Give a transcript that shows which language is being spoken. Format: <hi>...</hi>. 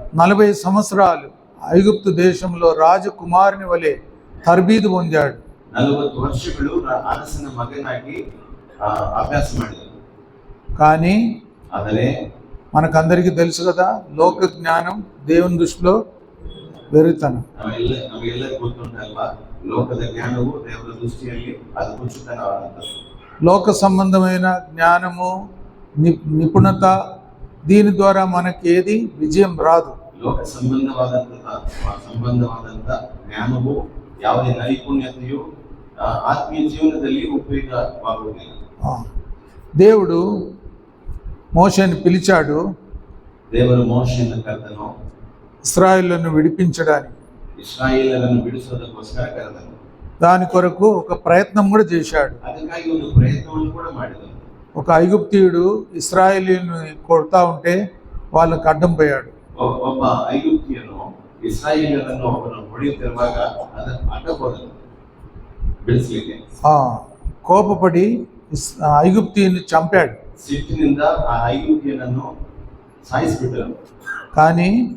<te>40 సంవత్సరాలు ఐగుప్తు దేశంలో రాజకుమారుని వలె తర్బీదు పొందాడు.</te> <kn>40 ವರ್ಷಗಳು ಅರಸನ ಮಗನಾಗಿ ಅಭ್ಯಾಸ ಮಾಡಿದನು.</kn> <te>కానీ</te> <kn>ಆದರೆ</kn> <te>మనకందరికీ తెలుసు కదా, లోక జ్ఞానం దేవుని దృష్టిలో వెర్రితనం.</te> <kn>ನಮಗೆಲ್ಲರಿಗೂ ಗೊತ್ತುಂಟಲ್ವಾ, ಲೋಕದ ಜ್ಞಾನವು ದೇವರ ದೃಷ್ಟಿಯಲ್ಲಿ ಅದು ಹುಚ್ಚುತನವಾದಂಥದ್ದು.</kn> <te>లోక సంబంధమైన జ్ఞానము, నిపుణత, దీని ద్వారా మనకి ఏది విజయం రాదు.</te> <kn>ಲೋಕ ಸಂಬಂಧವಾದಂಥ ಜ್ಞಾನವು ಯಾವುದೇ ನೈಪುಣ್ಯತೆಯು ಆತ್ಮೀಯ ಜೀವನದಲ್ಲಿ ಉಪಯೋಗವಾಗುವುದಿಲ್ಲ.</kn> <te>దేవుడు మోషేని పిలిచాడు.</te> <kn>ದೇವರು ಮೋಶೆಯನ್ನು ಕರೆದನು.</kn> <te>ఇశ్రాయేలును విడిపించడానికి,</te> <kn>ಇಸ್ರಾಯೇಲರನ್ನು ಬಿಡಿಸೋದಕ್ಕೋಸ್ಕರ ಕರೆದನು.</kn> <te>దాని కొరకు ఒక ప్రయత్నం కూడా చేశాడు.</te> <kn>ಅದಕ್ಕಾಗಿ ಒಂದು ಪ್ರಯತ್ನವನ್ನು ಕೂಡ ಮಾಡಿದನು.</kn> <te>ఒక ఐగుప్తీయుడు ఇశ్రాయేలీయులను కొడతా ఉంటే వాళ్ళకి అడ్డం పోయాడు.</te> <kn>ಒಬ್ಬ ಐಗುಪ್ತಿಯನು ಇಸ್ರಾಯೇಲರನ್ನು ಅವನು ಹೊಡೆಯುತ್ತಿರುವಾಗ ಅದನ್ನು ಅಡ್ಡಬೋದನು ಬಿಡಿಸಲಿಕ್ಕೆ.</kn> <te>కోపపడి ఐగుప్తీయుని చంపాడు.</te> <kn>ಸಿಟ್ಟಿನಿಂದ ಆ ಐಗುಪ್ತಿಯನನ್ನು ಸಾಯಿಸಿಬಿಟ್ಟನು.</kn> <te>కానీ</te>